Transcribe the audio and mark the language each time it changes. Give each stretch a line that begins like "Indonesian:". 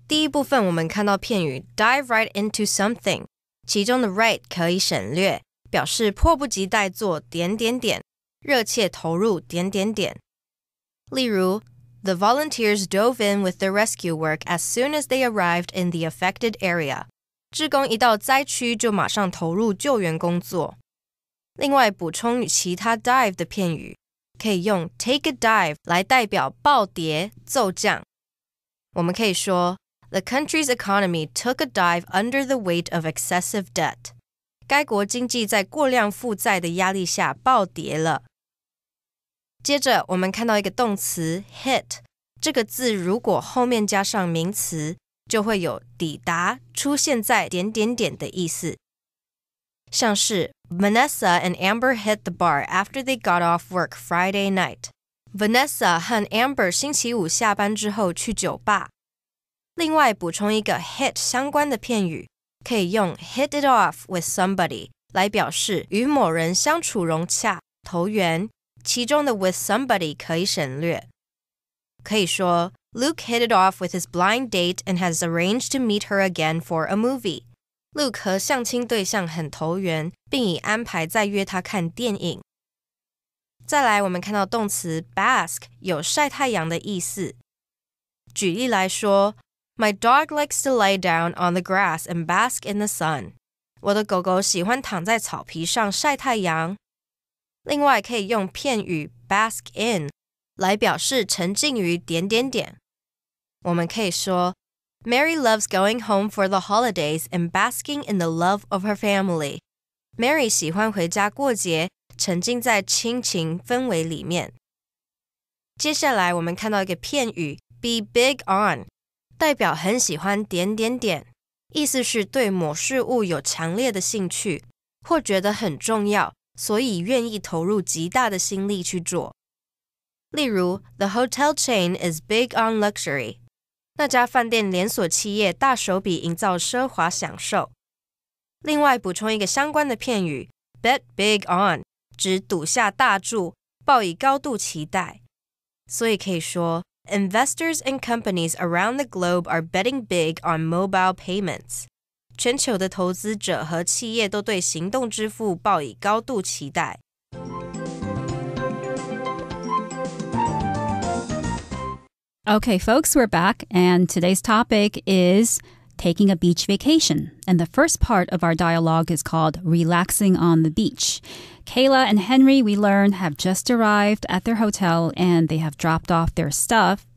Chinese: 第一部分我们看到片语 dive right into something， 其中的 right 可以省略，表示迫不及待做点点点，热切投入点点点。
English: 例如 The volunteers dove in with their rescue work as soon as they arrived in the affected area.
Chinese: 志工一到灾区就马上投入救援工作。另外补充其他 dive 的片语，可以用 take a dive 来代表暴跌骤降。我们可以说
English: The country's economy took a dive under the weight of excessive debt.
Chinese: 该国经济在过量负债的压力下暴跌了。接着我们看到一个动词 hit， 这个字如果后面加上名词，就会有抵达、出现在点点点的意思。
English: 像是 Vanessa and Amber hit the bar after they got off work Friday night.
Chinese: Vanessa 和 Amber 星期五下班之后去酒吧。另外补充一个 hit 相关的片语，可以用 hit it off with somebody 来表示与某人相处融洽、投缘，其中的 with somebody 可以省略。可以说
English: Luke hit it off with his blind date and has arranged to meet her again for a movie.
Chinese: Luke 和相亲对象很投缘，并已安排再约他看电影。再来我们看到动词 bask 有晒太阳的意思。举例来说
English: My dog likes to lie down on the grass and bask in the sun.
Chinese: 我的狗狗喜欢躺在草皮上晒太阳。另外可以用片语 bask in 来表示沉浸于点点点。我们可以说
English: Mary loves going home for the holidays and basking in the love of her family.
Chinese: Mary 喜欢回家过节，沉浸在亲情氛围里面。接下来我们看到一个片语 be big on 代表很喜欢点点点，意思是对某事物有强烈的兴趣，或觉得很重要，所以愿意投入极大的心力去做。
English: 例如 The hotel chain is big on luxury.
Chinese: 那家饭店连锁企业大手笔营造奢华享受。另外补充一个相关的片语 bet big on指赌下大注，抱以高度期待。所以可以说
English: Investors and companies around the globe are betting big on mobile payments.
Chinese: 全球的投资者和企业都对行动支付抱以高度期待。
English: Okay, folks, we're back, and today's topic is taking a beach vacation. And the first part of our dialogue is called Relaxing on the Beach. Kayla and Henry, we learned, have just arrived at their hotel and they have dropped off their stuff.